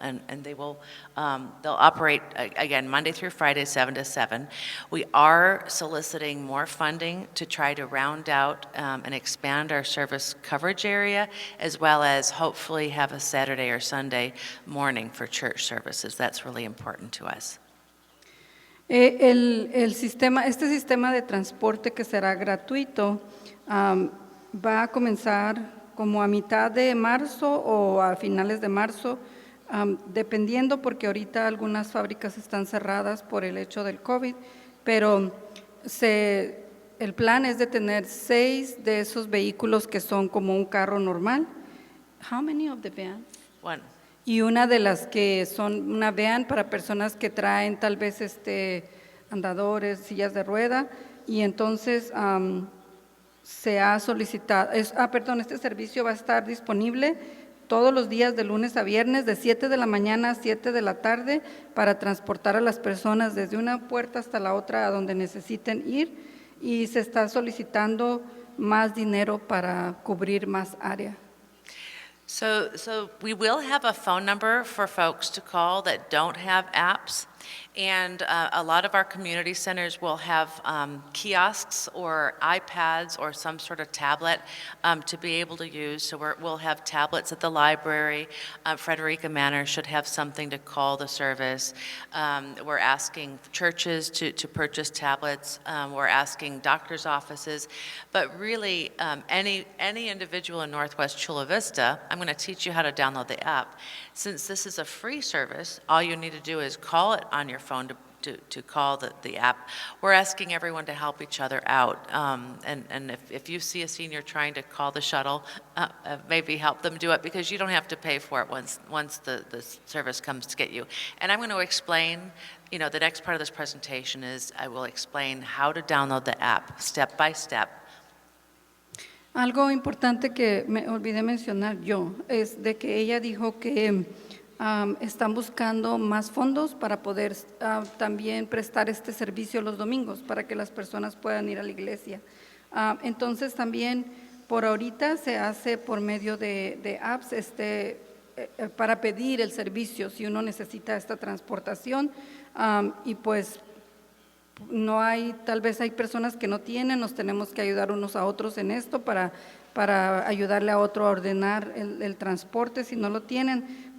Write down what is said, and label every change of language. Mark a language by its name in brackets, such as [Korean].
[English] And they will, they'll operate, again, Monday through Friday, 7 to 7. We are soliciting more funding to try to round out and expand our service coverage area, as well as hopefully have a Saturday or Sunday morning for church services. That's really important to us. [Spanish] Este sistema de transporte que será gratuito va a comenzar como a mitad de marzo o a finales de marzo, dependiendo porque ahorita algunas fábricas están cerradas por el hecho del COVID, pero el plan es de tener 6 de esos vehículos que son como un carro normal. [English] How many of the vans? 1. [Spanish] y una de las que son una van para personas que traen tal vez andadores, sillas de rueda, y entonces se ha solicitado, este servicio va a estar disponible todos los días de lunes a viernes de 7 de la mañana a 7 de la tarde para transportar a las personas desde una puerta hasta la otra a donde necesiten ir, y se está solicitando más dinero para cubrir más área. [English] So we will have a phone number for folks to call that don't have apps. And a lot of our community centers will have kiosks or iPads or some sort of tablet to be able to use. So we'll have tablets at the library. Frederica Manor should have something to call the service. We're asking churches to purchase tablets. We're asking doctors' offices. But really, any individual in Northwest Chula Vista, I'm going to teach you how to download the app. Since this is a free service, all you need to do is call it on your phone to call the app. We're asking everyone to help each other out. And if you see a senior trying to call the shuttle, maybe help them do it, because you don't have to pay for it once the service comes to get you. And I'm going to explain, the next part of this presentation is I will explain how to download the app step by step. [Spanish] Algo importante que me olvidé mencionar yo es de que ella dijo que están buscando más fondos para poder también prestar este servicio los domingos para que las personas puedan ir a la iglesia. Entonces también por ahorita se hace por medio de apps para pedir el servicio si uno necesita esta transportación, y pues no hay, tal vez hay personas que no tienen, nos tenemos que ayudar unos a otros en esto para ayudarle a otro a ordenar el transporte si no lo tienen.